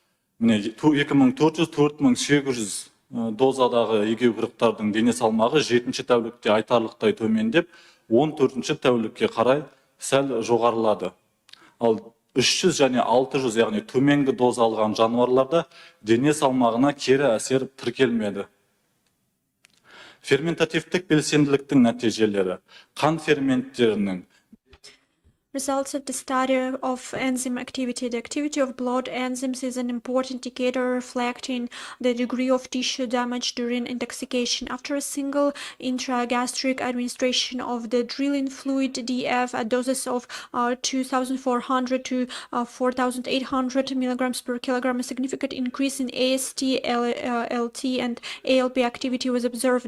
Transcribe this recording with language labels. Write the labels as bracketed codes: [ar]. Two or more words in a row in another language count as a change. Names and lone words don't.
[kk] 2400-4800 дозадағы егеу құрықтардың дене салмағы 7-ші тәулікте айтарлықтай төмендеп, 14-ші тәулікке қарай сәл жоғарылады. Ал 300 және 600, яғни төменгі доза алған жануарларда дене салмағына кері әсер тіркелмеді. Ферментативтік белсенділіктің нәтижелері. Қан ферменттерінің [en] Results of the study of enzyme activity. The activity of blood enzymes is an important indicator reflecting the degree of tissue damage during intoxication. After a single intragastric administration of the drilling fluid DF at doses of 2,400 to 4,800 milligrams per kilogram, a significant increase in AST, LT, and ALP activity was observed.